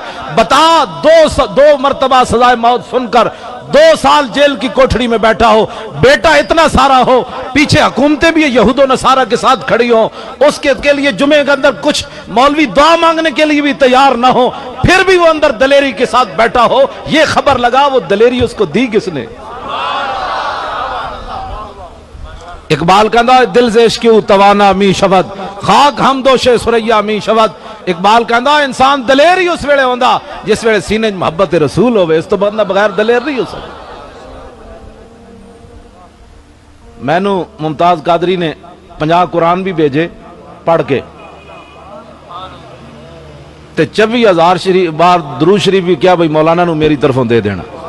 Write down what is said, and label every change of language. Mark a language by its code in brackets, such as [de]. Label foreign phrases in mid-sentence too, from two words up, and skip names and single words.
[ur] بتا، 2 مرتبہ سزائے موت سن کر 2 سال جیل کی کوٹھڑی میں بیٹھا ہو، بیٹا اتنا سارا ہو، پیچھے حکومتیں بھی یہود و نصارہ کے ساتھ کھڑی ہوں، اس کے لیے جمعے کے اندر کچھ مولوی دعا مانگنے کے لیے بھی تیار نہ ہو، پھر بھی وہ اندر دلیری کے ساتھ بیٹھا ہو، یہ خبر لگا وہ دلیری اس کو دی کس نے؟ [pa] اقبال کہندا [fa] دل سے عشق توانا می شود، خاک ہم دوش سریا می شود۔ [pa] اقبال کہندا انسان دلیر ہی اس ویلے ہوندا جس ویلے سینے محبت رسول ہوئے، اس تو بندہ بغیر دلیر نہیں ہو سکتا۔ میں نو ممتاز قادری نے 50 قرآن بھی بھیجے پڑھ کے، تے 24,000 بار درود شریف بھی کیا بھئی مولانا نو میری طرفوں دے دینا۔